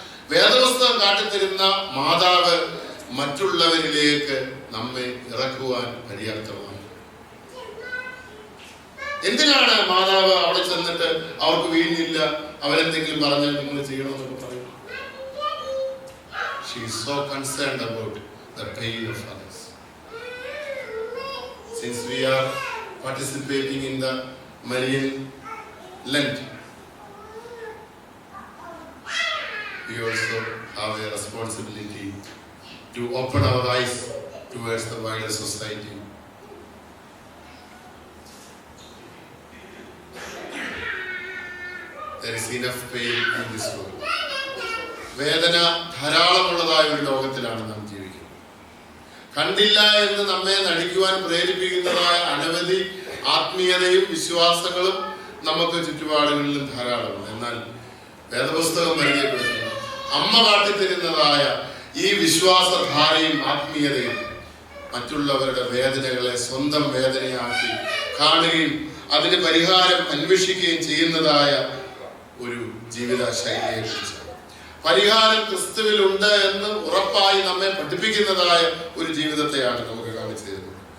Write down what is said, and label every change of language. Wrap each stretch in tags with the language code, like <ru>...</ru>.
<ml>വേദപുസ്തകം കാട്ടിത്തരുന്ന മാതാവ് മറ്റുള്ളവരിലേക്ക് നമ്മെ ഇറക്കുവാൻ പര്യാപ്തമാണ്. എന്തിനാണ് മാതാവ് അവിടെ ചെന്നിട്ട് അവർക്ക് വീഞ്ഞില്ല, അവരെന്തെങ്കിലും പറഞ്ഞാൽ നിങ്ങൾ ചെയ്യണമെന്നൊക്കെ പറയും?</ml> <en>She is so concerned about the pain of others. Since we are participating in the Marian Lent, we also have a responsibility to open our eyes towards the wider society. There is enough pain in this world.</en> <ml>വേദന ധാരാളമുള്ളതായ ഒരു ലോകത്തിലാണ് നാം ജീവിക്കുന്നത്. കണ്ടില്ല എന്ന് നമ്മെ നടിക്കുവാൻ പ്രേരിപ്പിക്കുന്നതായ അനവധി ആത്മീയതയും വിശ്വാസങ്ങളും നമുക്ക് ചുറ്റുപാടുകളിലും ധാരാളമാണ്. എന്നാൽ വേദപുസ്തകം പരിചയപ്പെടുത്തുന്നു അമ്മ കാട്ടിത്തരുന്നതായ ഈ വിശ്വാസധാരയും ആത്മീയതയും മറ്റുള്ളവരുടെ വേദനകളെ സ്വന്തം വേദനയാക്കി കാണുകയും അതിന് പരിഹാരം അന്വേഷിക്കുകയും ചെയ്യുന്നതായ ഒരു ജീവിത ശൈലിയെ കുറിച്ച്, പരിഹാരം ക്രിസ്തുവിലുണ്ട് എന്ന് ഉറപ്പായി നമ്മെ പഠിപ്പിക്കുന്നതായ ഒരു ജീവിതത്തെയാണ് നമുക്ക് കാണിച്ചു തരുന്നത്.</ml>